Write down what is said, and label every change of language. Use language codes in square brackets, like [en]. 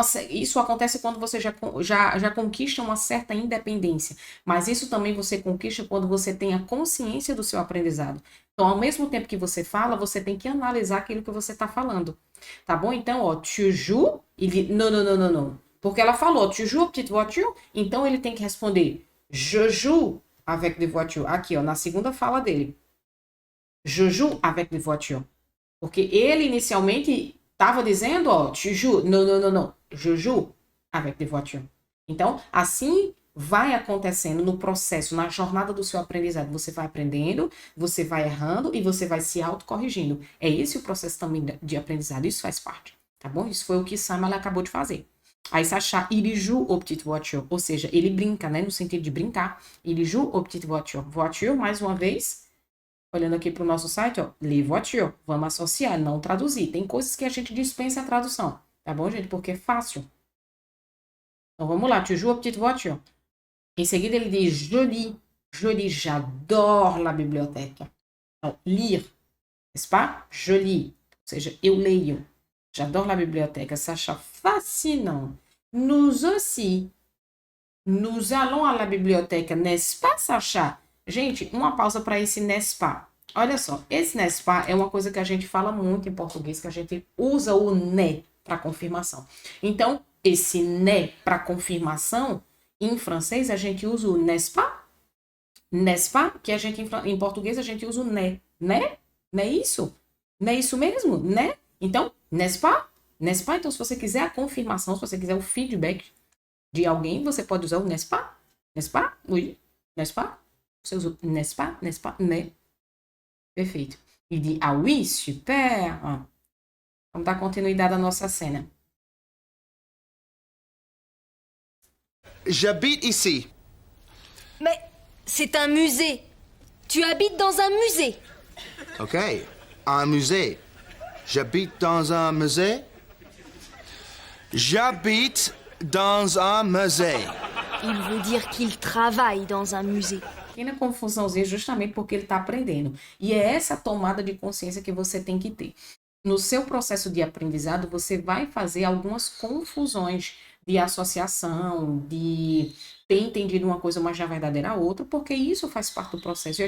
[pt] Isso acontece quando você já conquista uma certa independência, mas isso também você conquista quando você tem a consciência do seu aprendizado. Então, ao mesmo tempo que você fala, você tem que analisar aquilo que você está falando. Tá bom? Então, ó, [fr] tu joues, [pt] ele, não, não, não, não, não. Porque ela falou, [fr] tu joues petite voiture, [pt] então ele tem que responder, [fr] je joue avec des voitures. [pt] Aqui, ó, na segunda fala dele. [fr] Je joue avec des voitures. [pt] Porque ele inicialmente estava dizendo, ó, [fr] tu joues. [pt] Não, não, não, não. [fr] Je joue avec des voitures. [pt] Então, assim vai acontecendo no processo, na jornada do seu aprendizado. Você vai aprendendo, você vai errando e você vai se autocorrigindo. É esse o processo também de aprendizado. Isso faz parte, tá bom? Isso foi o que Sam acabou de fazer. [fr] Aí Sacha, il joue aux petites voitures. [pt] Ou seja, ele brinca, né? No sentido de brincar. [fr] Il joue aux petites voitures. [pt] Voiture, mais uma vez, olhando aqui para o nosso site, ó, [fr] les voitures. [pt] Vamos associar, não traduzir. Tem coisas que a gente dispensa a tradução. Tá bom, gente? Porque é fácil. Então, vamos lá. [fr] Tu joues aux petites voitures. [pt] Em seguida, ele diz, [fr] je lis, j'adore la bibliothèque. Então, lire, n'est-ce pas? Je lis. [pt] Ou seja, eu leio. [fr] J'adore la bibliothèque. Sacha, fascinant. Nous aussi. Nous allons à la bibliothèque, n'est-ce pas, Sacha? [pt] Gente, uma pausa para esse n'est-ce pas. Olha só, esse n'est-ce pas é uma coisa que a gente fala muito em português, que a gente usa o né para confirmação. Então, esse né para confirmação, em francês, a gente usa o n'est-ce pas? N'est-ce pas? Que a gente, em português, a gente usa o né. Né? Não é isso? Não é isso mesmo? Né? Então, n'est-ce pas? N'est-ce pas? Então, se você quiser a confirmação, se você quiser o feedback de alguém, você pode usar o n'est-ce pas? N'est-ce pas? Oui. N'est-ce pas? Você usa o n'est-ce pas? N'est-ce pas? Né? Perfeito. E de ah [fr] oui, super. [pt] Vamos dar continuidade à nossa cena. [fr] J'habite ici. Mais c'est un musée. Tu habites dans un musée. OK. Un musée. J'habite dans un musée. J'habite dans un musée. Il veut dire qu'il travaille dans un musée. [pt] Pequena confusãozinha justamente porque ele está aprendendo. E é essa tomada de consciência que você tem que ter. No seu processo de aprendizado, você vai fazer algumas confusões de associação, de ter entendido uma coisa, mas na verdade era outra, porque isso faz parte do processo.